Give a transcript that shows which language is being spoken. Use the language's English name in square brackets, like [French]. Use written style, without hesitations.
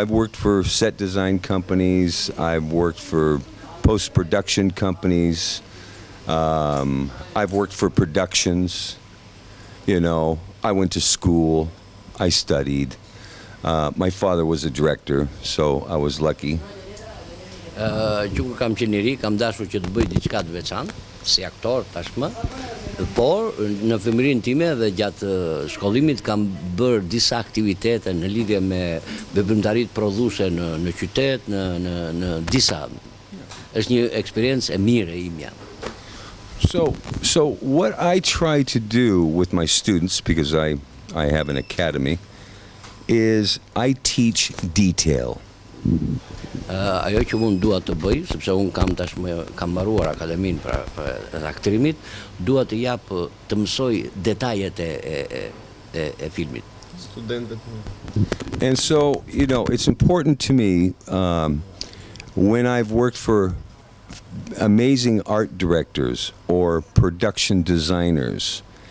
[English] I've worked for set design companies, I've worked for post-production companies, I've worked for productions, you know, I went to school, I studied. My father was a director, so I was lucky. [Albanian] Që kam qenë i ri, kam dashur që të bëj diçka të veçantë, si aktor tashmë, por në fëmijërinë time dhe gjatë shkollimit kam bërë disa aktivitete në lidhje me veprimtaritë prodhuese në qytet, në disa. Është një eksperiencë e mirë e imja. [English] So what I try to do with my students, because I have an academy, is I teach detail. [Albanian] Ajo që unë dua të bëj, sepse unë kam mbaruar akademinë për aktrimit, dua të jap të mësoj detajet e filmit. [English] And so, you know, it's important to me when I've worked for amazing art directors or production designers.